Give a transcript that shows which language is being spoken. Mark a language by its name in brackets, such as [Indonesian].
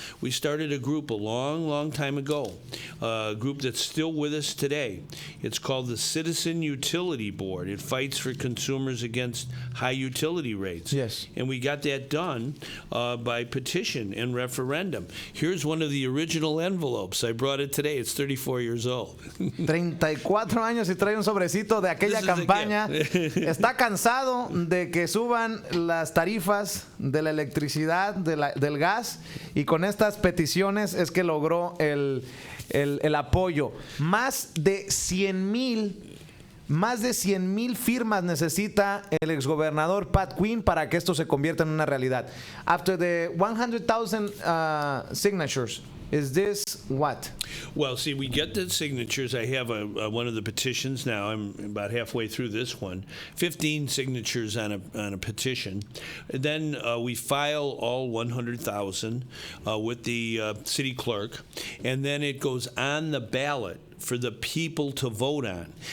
[English] We started a group a long time ago, a group that's still with us today. It's called the Citizen Utility Board. It fights for consumers against high utility rates. Yes. And we got that done by petition and referendum. Here's one of the original envelopes. I brought it today. It's 34 years old. [Spanish] 34 años y trae un sobrecito de aquella campaña. Está cansado de que suban las tarifas de la electricidad, del gas, y con estas peticiones es que logró el apoyo. Más de 100,000 firmas necesita el exgobernador Pat Quinn para que esto se convierta en una realidad. [English] After the 100,000 signatures, is this what? Well, see, we get the signatures. I have one of the petitions now. I'm about halfway through this one. 15 signatures on a petition. And then we file all 100,000 with the city clerk, and then it goes on the ballot for the people to vote on.